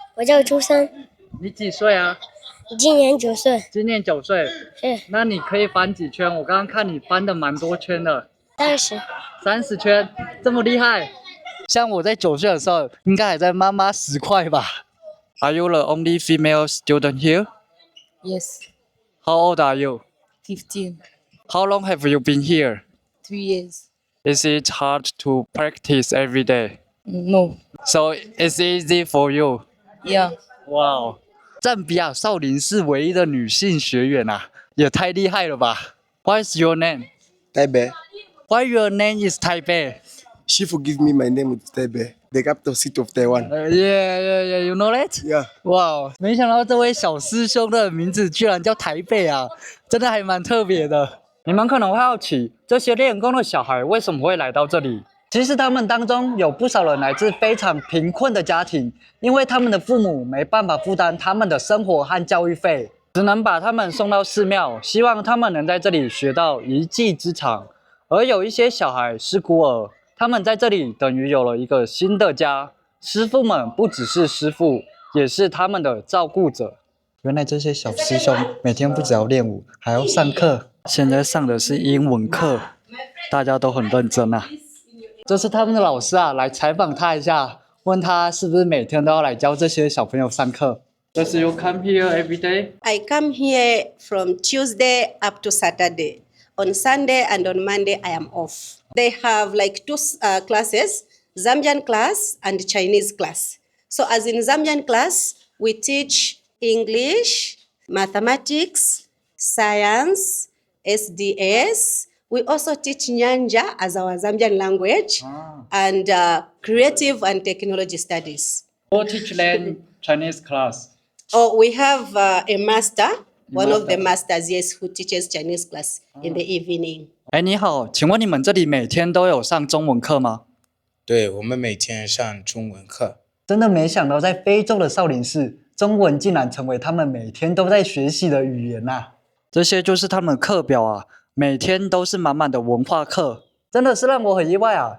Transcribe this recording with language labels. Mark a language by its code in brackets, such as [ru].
[zh] 我叫朱生，你几岁啊？今年9岁。今年9岁。是那你可以翻几圈？我刚刚看你翻的蛮多圈的。 30。 30圈，这么厉害？像我在9岁的时候，应该还在妈妈10块吧。 [en] Are you the only female student here? Yes, How old are you? 15, How long have you been here? 3 years. Is it hard to practice every day? No, So it's easy for you. yeah, Wow. [zh] 赞比亚少林寺唯一的女性学员啊，也太厉害了吧 ！ [en] What is your name? Taipei. Why your name is Taipei? Shifu give me my name is Taipei, the capital city of Taiwan. Yeah, you know that? Yeah. [zh] 哇，没想到这位小师兄的名字居然叫台北啊，真的还蛮特别的。你们可能会好奇，这些练功的小孩为什么会来到这里？其实他们当中有不少人来自非常贫困的家庭，因为他们的父母没办法负担他们的生活和教育费，只能把他们送到寺庙，希望他们能在这里学到一技之长。而有一些小孩是孤儿，他们在这里等于有了一个新的家，师傅们不只是师傅，也是他们的照顾者。原来这些小师兄每天不只要练武，还要上课。现在上的是英文课，大家都很认真啊。这是他们的老师啊，来采访他一下，问他是不是每天都要来教这些小朋友上课。 [en] Does you come here every day? I come here from Tuesday up to Saturday. On Sunday and on Monday, I am off. They have like two classes, Zambian class and Chinese class. So as in Zambian class, we teach English, mathematics, science, SDS. We also teach Nyanja as our Zambian language and creative and technology studies. Or teach them Chinese class. Oh, we have a master, one of the masters, yes, who teaches Chinese class in the evening. [zh] 哎，你好，请问你们这里每天都有上中文课吗？对，我们每天上中文课。真的没想到，在非洲的少林寺，中文竟然成为他们每天都在学习的语言啊！这些就是他们的课表啊，每天都是满满的文化课，真的是让我很意外啊！